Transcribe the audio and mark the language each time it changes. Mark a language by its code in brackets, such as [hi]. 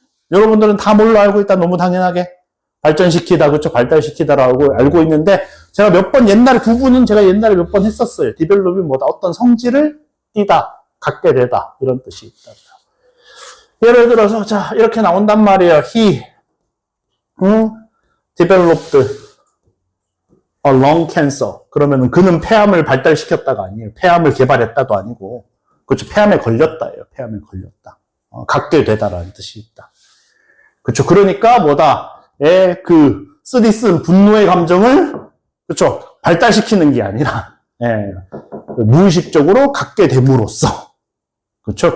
[ko] 여러분들은 다 뭘로 알고 있다? 너무 당연하게. 발전시키다, 그렇죠? 발달시키다라고 알고 있는데, 제가 두 분은 제가 옛날에 몇 번 했었어요. 디벨롭이 뭐다? 어떤 성질을 띠다, 갖게 되다, 이런 뜻이 있다. 예를 들어서, 자, 이렇게 나온단 말이에요. [en] He, developed a lung cancer. [ko] 그러면은 그는 폐암을 발달시켰다가 아니에요. 폐암을 개발했다도 아니고, 그렇죠? 폐암에 걸렸다예요. 폐암에 걸렸다. 갖게 되다라는 뜻이 있다. 그렇죠? 그러니까 뭐다? 쓰디쓴 분노의 감정을, 그렇죠? 발달시키는 게 아니라, 무의식적으로 갖게 됨으로써, 그렇죠?